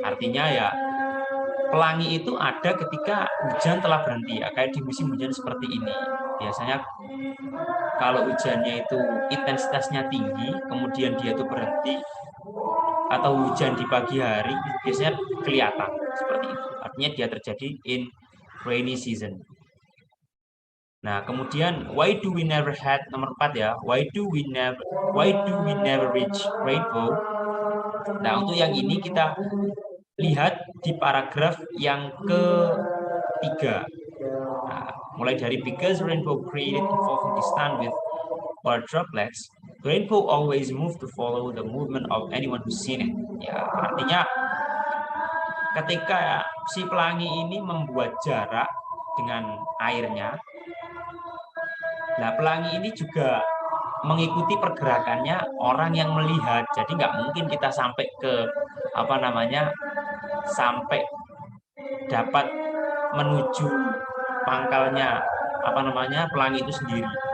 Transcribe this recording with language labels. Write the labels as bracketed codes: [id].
[id] Artinya ya pelangi itu ada ketika hujan telah berhenti, ya kayak di musim hujan seperti ini. Biasanya kalau hujannya itu intensitasnya tinggi, kemudian dia itu berhenti, atau hujan di pagi hari, biasanya kelihatan seperti itu. Artinya dia terjadi [en] in rainy season. [id] Nah, kemudian [en] why do we never had [id] nomor 4 ya. [en] Why do we never reach rainbow? [id] Nah, untuk yang ini kita lihat di paragraf yang ketiga. Nah, mulai dari [en] because rainbow created involving the sun with water droplets, rainbow always move to follow the movement of anyone who's seen it. [id] Ya, artinya ketika si pelangi ini membuat jarak dengan airnya, nah pelangi ini juga mengikuti pergerakannya orang yang melihat. Jadi nggak mungkin kita sampai ke apa namanya sampai dapat menuju pangkalnya apa namanya pelangi itu sendiri.